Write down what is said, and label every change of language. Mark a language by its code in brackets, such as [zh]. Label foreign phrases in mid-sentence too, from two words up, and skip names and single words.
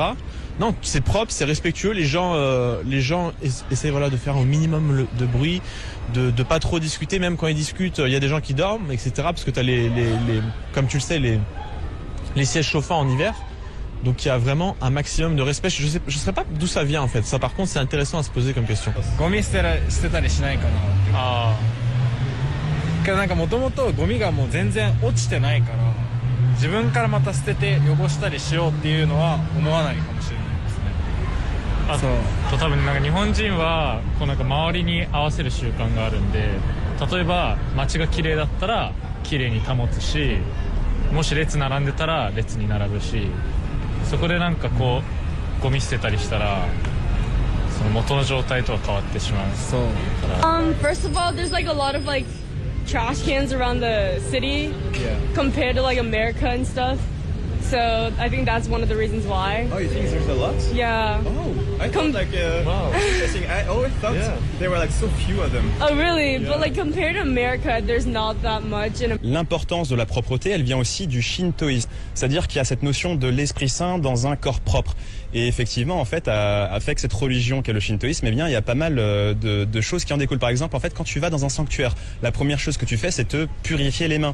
[fr] Non, c'est propre, c'est respectueux, les gens essaient voilà de faire au minimum de bruit, de pas trop discuter, même quand ils discutent, il y a des gens qui dorment, etc. Parce que t'as comme tu le sais, les sièges chauffants en hiver. Donc il y a vraiment un maximum de respect. Je sais pas d'où ça vient en fait. Ça par contre c'est intéressant à se poser comme question. [ja] ゴミ捨てたりしないかなっていう。あけどなんかもともとゴミがもう全然落ちてないから、自分からまた捨てて汚したりしようっていうのは思わないかもしれないですね。あと多分なんか日本人はこうなんか周りに合わせる習慣があるんで、例えば街が綺麗だったら綺麗に保つし、もし列並んでたら列に並ぶし。そこでなんかこうゴミ捨てたりしたらその元の状態とは変わってしまう。そう。 [en] First of all, there's like a lot of like trash cans around the city compared to like America and stuff. So I think that's one of the reasons why. Oh, you think there's a lot? Yeah. Oh, I thought like interesting. I always thought there were like so few of them. Oh really? But like compared to America, there's not that much. [fr] L'importance de la propreté, elle vient aussi du shintoïsme, c'est-à-dire qu'il y a cette notion de l'esprit saint dans un corps propre. Et effectivement, en fait, avec cette religion qu'est le shintoïsme, eh bien, il y a pas mal de choses qui en découlent. Par exemple, en fait, quand tu vas dans un sanctuaire, la première chose que tu fais, c'est te purifier les mains.